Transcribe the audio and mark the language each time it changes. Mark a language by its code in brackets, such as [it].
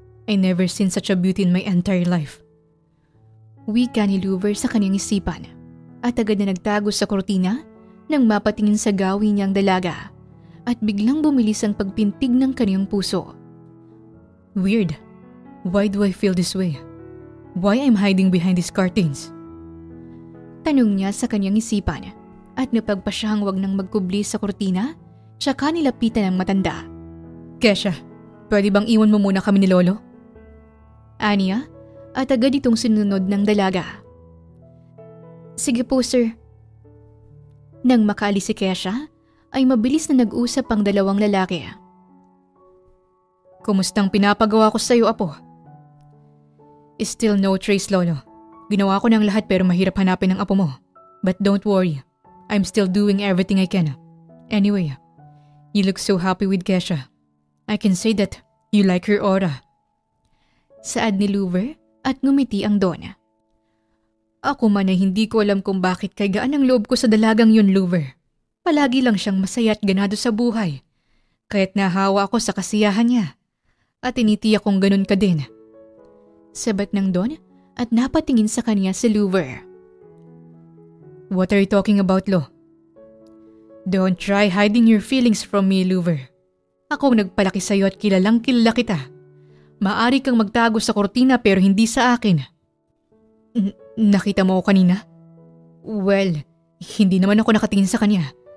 [en] I never seen such a beauty in my entire life. [tl] Wika ni Louver sa kanyang isipan at agad na nagtago sa kortina nang mapatingin sa gawi niyang dalaga at biglang bumilis ang pagpintig ng kanyang puso. [en] Weird. Why do I feel this way? Why I'm hiding behind these curtains? [tl] Tanong niya sa kanyang isipan at napagpa siyang wag nang magkubli sa kortina tsaka nilapitan ng matanda. Kesha, pwede bang iwan mo muna kami ni Lolo? Aniya at agad itong sinunod ng dalaga. Sige po, sir. Nang makaalis si Kesha ay mabilis na nag-usap ang dalawang lalaki. Kumustang pinapagawa ko sa iyo, Apo? [en] Still no trace, [tl] Lolo. Ginawa ko ng lahat pero mahirap hanapin ang apo mo. [en] But don't worry, I'm still doing everything I can. Anyway, you look so happy with Kesha. I can say that you like her aura. [tl] Saad ni Louver at ngumiti ang Don. Ako man ay hindi ko alam kung bakit kay gaan ang loob ko sa dalagang yun, Louver. Palagi lang siyang masaya at ganado sa buhay. Kaya't nahawa ako sa kasiyahan niya. At tinitiyak kong ganun ka din. Sabat ng Don at napatingin sa kanya si Louver. [en] What are you talking about, Lo? Don't try hiding your feelings from me, Louver. [tl] Ako nagpalaki sa'yo at kilalang kilala kita. Maari kang magtago sa kortina pero hindi sa akin. Nakita mo ako kanina? Well, hindi naman ako nakatingin sa kanya.